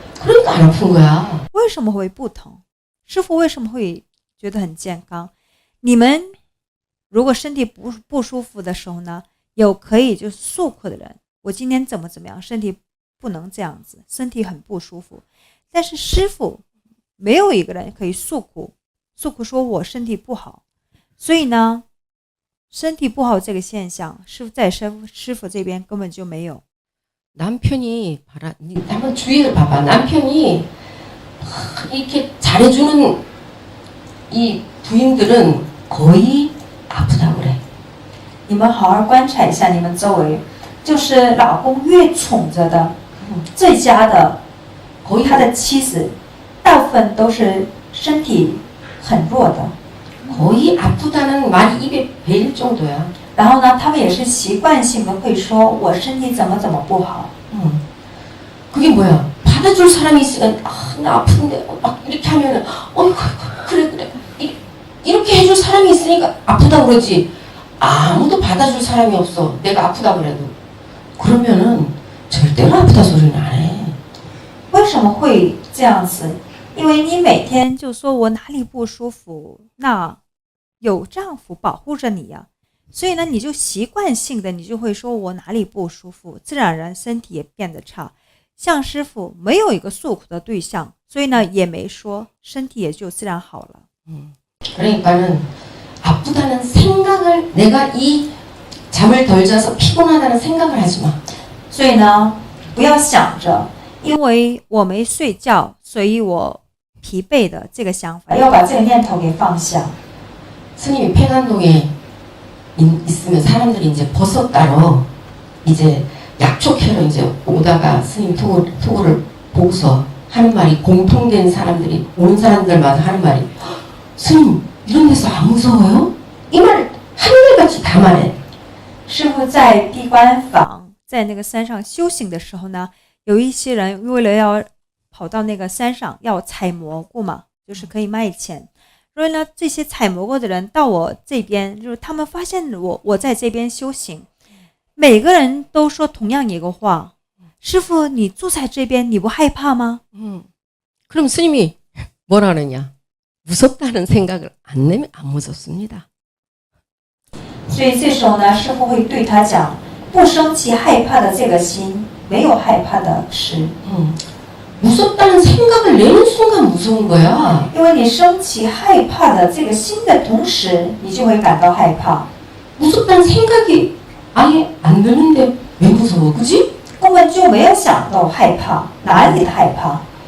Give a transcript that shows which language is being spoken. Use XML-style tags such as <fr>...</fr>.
<ko>그러니까 안 아픈 거야.</ko> <zh>为什么会不疼？师父为什么会觉得很健康？你们如果身体不舒服的时候呢，有可以就是诉苦的人，我今天怎么样，身体不能这样子，身体很不舒服。但是师父没有一个人可以诉苦说我身体不好，所以呢，身体不好这个现象是在师父这边根本就没有。</zh> <ko>남편이 한번 주위를 봐봐. 남편이 이렇게 잘해주는 이 부인들은 거의 아프다고 그래.</ko> <zh>你们好好观察一下你们周围，就是老公越宠着的，最佳的，</zh> <ko>거의</ko> <zh>他的妻子，大部分都是身体很弱的。</zh> <ko>거의 아프다는 말이 입에 배일 정도야.</ko> <zh>然后呢，他们也是习惯性的会说我身体怎么不好。</zh> <ko>그게 뭐야? 받아줄 사람이 있으면 나 아픈데 막 이렇게 하면은 그래 이렇게 해줄 사람이 있으니까 아프다 그러지. 아무도 받아줄 사람이 없어. 내가 아프다 그래도. 그러면은 절대로 아프다 소리는 안 해.</ko> <zh>为什么会这样子？因为你每天就说我哪里不舒服，那有丈夫保护着你呀，所以呢，你就习惯性的你就会说我哪里不舒服，自然而然身体也变得差。像师傅没有一个诉苦的对象，所以呢也没说，身体也就自然好了。</zh> <ko>그러니까는 아프다는 생각을 내가 이 잠을 덜 자서 피곤하다는 생각을 하지 마.</ko> <zh>所以呢，不要想着，因为我没睡觉，所以我疲惫的这个想法，要把这个念头给放下。</zh> <ko>스님이 팽안동에 있으면 사람들이 이제 버섯 따러 이제 약초캐러 이제 오다가 스님 토고를 보고서 하는 말이 공통된 사람들이 오는 사람들마다 하는 말이 스님 이런 데서 안 무서워요? 이 말 한결같이 다 말해.</ko> <zh>师父在闭关坊，在那个山上修行的时候呢，有一些人为了要跑到那个山上要采蘑菇嘛，就是可以卖钱。所以呢，这些采蘑菇的人到我这边，就是他们发现我在这边修行，每个人都说同样一个话：师父，你住在这边，你不害怕吗？</zh> <ko>그럼 스님이 뭐라 그러냐? 무섭다는 생각을 안 내면 안 무섭습니다.</ko> <zh>所以这时候呢，师父会对他讲：不生气害怕的这个心，没有害怕的事。</zh> <ko>무섭다는 생각을 내는 순간 무서운 거야.</ko> <zh>因为你升起害怕的这个心的同时，你就会感到害怕。</zh> <ko>무섭다는 생각이 아예 안 드는데 왜 무서워, 그지?</ko> <zh>根本就没有想到害怕，哪里的害怕？</zh>